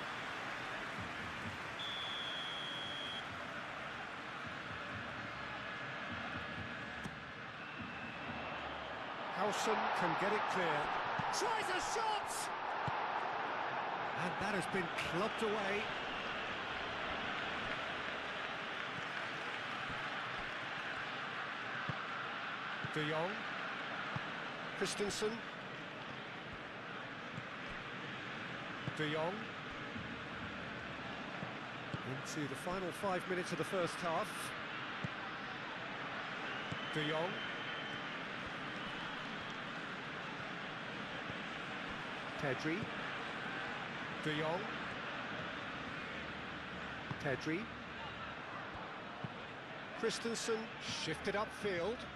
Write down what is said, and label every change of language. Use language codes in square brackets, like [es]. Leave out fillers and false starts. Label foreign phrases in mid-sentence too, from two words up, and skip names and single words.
[en] Howson can get it clear. Tries a shot! And that has been clubbed away. De Jong. Christensen. De Jong. Into the final 5 minutes of the first half. De Jong. Pedri. De Jong. Pedri. Christensen shifted upfield.